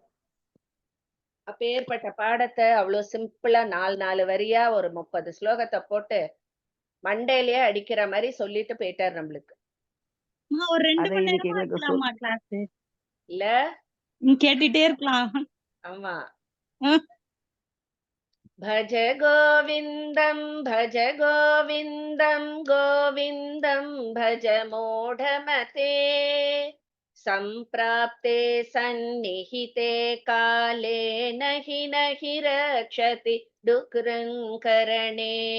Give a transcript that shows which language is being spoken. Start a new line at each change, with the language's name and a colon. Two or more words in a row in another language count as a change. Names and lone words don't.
Tamil: அப்பேற்பட்ட பாடத்தை அவ்வளவு சிம்பிளா 4 வரியா ஒரு 30 ஸ்லோகத்தை போட்டு மண்டையிலேயே அடிக்கிற மாதிரி சொல்லிட்டு போயிட்டார் நம்மளுக்கு. ஒரு 2 அதை மணி இன்னைக்கு நேரமா எங்களுக்கு இருக்கலாமா கிளாஸ்? இல்ல கேட்டுட்டே இருக்கலாம். ஆமா. ம்.
Sanskrit: भज गोविन्दं भज गोविन्दं गोविन्दं भज मूढमते सम्प्राप्ते सन्निहिते काले नहि नहि रक्षति डुकृङ्करणे